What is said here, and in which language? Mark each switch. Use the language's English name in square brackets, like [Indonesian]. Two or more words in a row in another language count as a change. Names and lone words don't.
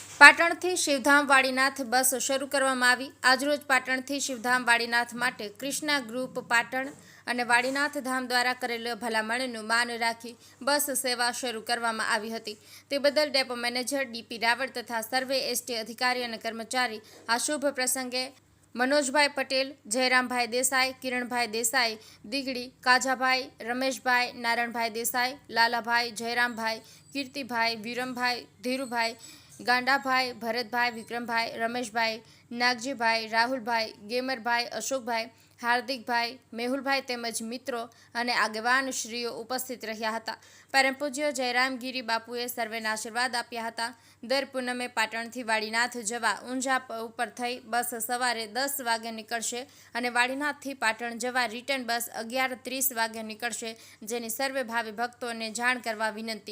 [Gujarati] પાટણથી શિવધામ વાડીનાથ બસ શરૂ કરવામાં આવી। આજરોજ પાટણથી શિવધામ વાડીનાથ માટે ક્રિષ્ના ગ્રુપ પાટણ અને વાડીનાથ ધામ દ્વારા કરેલ ભલામણનું માન રાખી બસ સેવા શરૂ કરવામાં આવી હતી। તે બદલ ડેપો મેનેજર ડીપી રાવળ તથા સર્વે એસટી અધિકારી અને કર્મચારી આ શુભ પ્રસંગે मनोजभाई पटेल, जयरामभाई देसाई, किरणभाई देसाई, दिगड़ी, काजाभाई, रमेशभाई, नारायणभाई देसाई, लालाभाई, जयरामभाई, कीर्तिभाई, वीरमभाई, धीरुभाई, गांडाभाई, भरतभाई, विक्रमभाई, रमेशभाई, नागजीभाई, राहुलभाई, गेमरभाई, अशोकभाई, हार्दिकभाई, मेहुलभाई તેમજ મિત્રો અને આગેવાન શ્રીઓ ઉપસ્થિત રહ્યા હતા। પરમ પૂજ્ય જયરામગીરી બાપુએ સર્વેને આશીર્વાદ આપ્યા હતા। દર પૂનમે પાટણથી વાડીનાથ જવા ઊંઝા ઉપર થઈ બસ સવારે 10 વાગે નીકળશે અને વાડીનાથથી પાટણ જવા રિટર્ન બસ 11:30 વાગે નીકળશે, જેની સર્વે ભાવિ ભક્તોને જાણ કરવા વિનંતી।